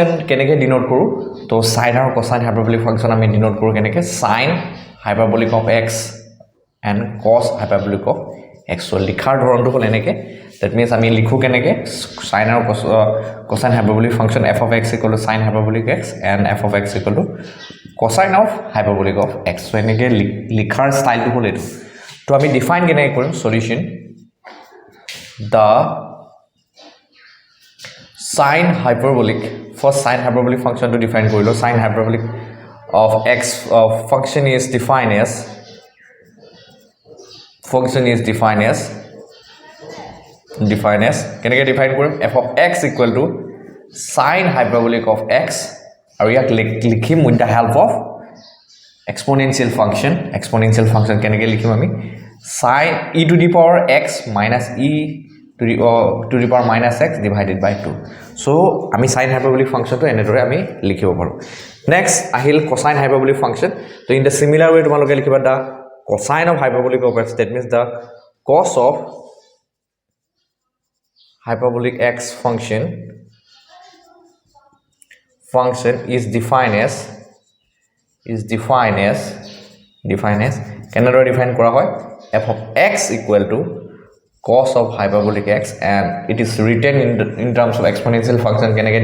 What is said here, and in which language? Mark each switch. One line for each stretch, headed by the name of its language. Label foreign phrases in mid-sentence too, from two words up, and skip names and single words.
Assamese: কেনেকে ডিনোট কৰো তো sin আৰু
English: cosine hyperbolic function
Assamese: আমি ডিনোট কৰো কেনেকে
English: sin hyperbolic of x and cos hyperbolic of x so
Assamese: লিখাৰ ধৰণটো হল এনেকে
English: that means
Assamese: আমি লিখো কেনেকে sin আৰু
English: cosine hyperbolic function f of x equal to sin hyperbolic x and f of x equal to cosine of hyperbolic of x so
Assamese: এনেকে লিখাৰ ষ্টাইলটো হল এটো তো আমি ডিফাইন কেনেকে কৰিম সলিউশন the
English: sine hyperbolic first sine hyperbolic function to define korilo sine hyperbolic of x function is defined as
Assamese: keneke define korim
English: f of x equal to sine hyperbolic of x
Assamese: aru yak likhim
English: with the help of exponential function
Assamese: keneke likhim ami
English: sin e to the power x minus e to the power minus x divided by 2 so ami sin hyperbolic function to
Assamese: enedore ami likhibo paru
English: next ahil cosine hyperbolic function so in the similar way
Assamese: tomaloke likhiba
English: the cosine of hyperbolic of x that means the cos of hyperbolic x function is defined as
Assamese: kenadore define kora hoy
English: f of x equal to cos of hyperbolic x and it is written in terms of exponential function keneke